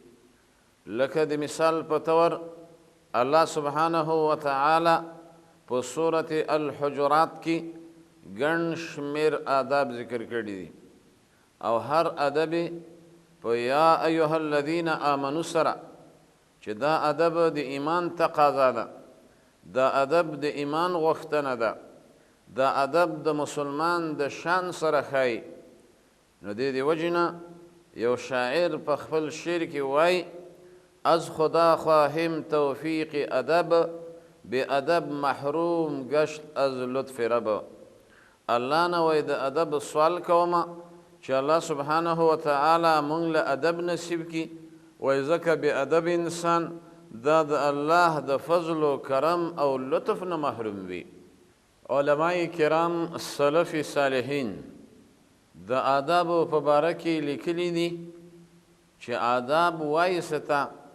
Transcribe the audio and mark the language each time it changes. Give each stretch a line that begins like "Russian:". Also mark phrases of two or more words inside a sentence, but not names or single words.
Pashto: لکه د مثال په طور الله
Arabic: سبحانه وتعالی
Pashto: په سورة الحجرات کې ګڼ شمېر آداب ذکر کړي دي او هر ادب په
Arabic: یا ایها الذین آمنو
Pashto: سره چې دا ادب د ایمان تقاضا ده، دا ادب د ایمان غوښتنه ده، دا ادب د مسلمان د شان سره ښایي. نو د دې وجې نه یو شاعر په خپل شعر کې وایي:
Persian: از خدا خواهیم توفیق ادب، به ادب محروم گشت از لطف رب.
Pashto: الله نه وایي د ادب سوال کومه چې الله
Arabic: سبحانه وتعالی
Pashto: مونږ له ادب نصیب کړي. وایي ځکه بې ادب انسان دا د الله د فضل و کرم او لطف نه محروم وي. علماء کرام سلف صالحین د آدابو په باره کې لیکلي دي چې آداب وایي څه،